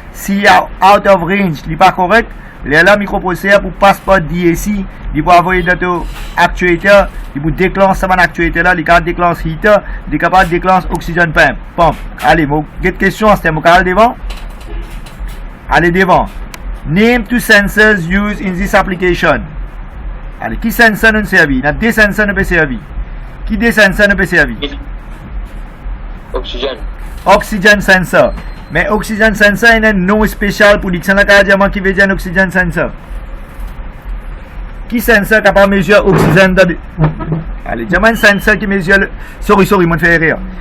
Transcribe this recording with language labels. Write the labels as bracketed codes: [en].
[fr] Si [en] out of range, [fr] il n'est pas correct, là, microprocesseur pour passer par DAC, il peut envoyer dans actuateur, il peut déclencher ça actuateur là, il peut déclencher heater, il est capable de déclencher oxygène pump. Allez, j'ai une question, c'est mon canal devant. Allez devant. [en] Name two sensors used in this application. [fr] Allez, qui sensor nous servi? Il y a deux sensors nous peut servir. Qui des sensors nous peut servir? Oxygène. Oxygène sensor. Mais oxygène sensor, il y a un nom spécial pour dire que c'est un qui veut dire oxygène sensor. Qui sensor capable de mesurer l'oxygène? Allez, j'ai un sensor qui mesure le... [en] Sorry, [fr] moi je fais rire.